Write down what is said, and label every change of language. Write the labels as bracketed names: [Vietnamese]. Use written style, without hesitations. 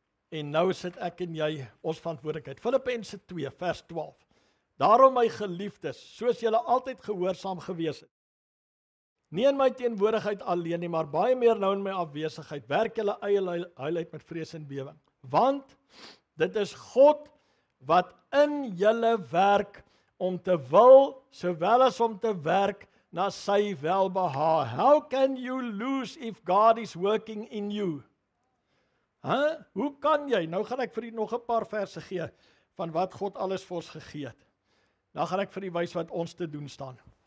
[Afrikaans] En nou sit ek en jy ons verantwoordelikheid. Filippense 2 vers 12. Daarom my geliefdes, soos julle altyd gehoorsaam gewees het. Nie in my teenwoordigheid alleen nie, maar baie meer nou in my afwesigheid, werk julle eie heiligheid met vrees en bewering. Want dit is God wat in julle werk om te wil, sowel as om te werk na sy welbehae. [English] How can you lose if God is working in you? [Afrikaans] Hoe kan jy? Nou gaan ek vir u nog 'n paar verse gee van wat God alles vir ons gegee het. Dan gaan ek vir u wys wat ons te doen staan.